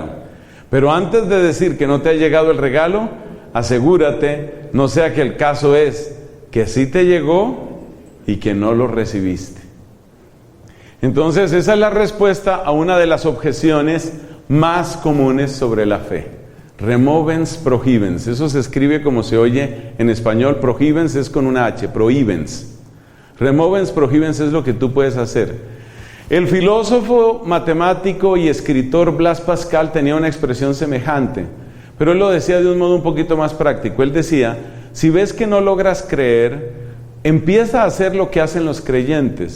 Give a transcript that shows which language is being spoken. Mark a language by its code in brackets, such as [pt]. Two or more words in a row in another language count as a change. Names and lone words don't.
[es] Pero antes de decir que no te ha llegado el regalo, asegúrate, no sea que el caso es que sí te llegó y que no lo recibiste. Entonces, esa es la respuesta a una de las objeciones más comunes sobre la fe. [la] Removens prohibens. [es] Eso se escribe como se oye en español. Prohibens es con una H, prohibens. [la] Removens prohibens [es] es lo que tú puedes hacer. El filósofo, matemático y escritor Blaise Pascal tenía una expresión semejante, pero él lo decía de un modo un poquito más práctico. Él decía, si ves que no logras creer, empieza a hacer lo que hacen los creyentes.